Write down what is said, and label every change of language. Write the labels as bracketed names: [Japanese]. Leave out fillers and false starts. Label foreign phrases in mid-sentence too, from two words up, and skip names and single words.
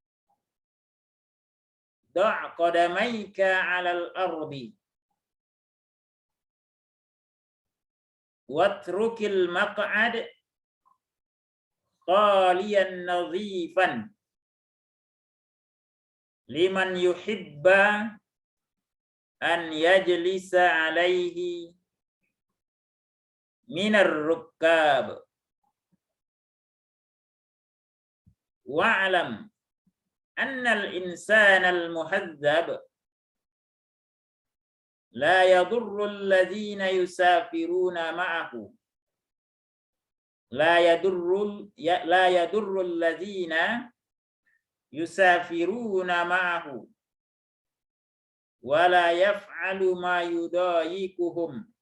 [Arabic] دع قدميك على الأرض واترك المقعد خاليا نظيفا لمن يحب أن يجلس عليه من الركاب. واعلم أن الإنسان المهذب لا يضر الذين يسافرون معه لا يضر الذين يسافرون معه ولا يفعل ما يضايقهم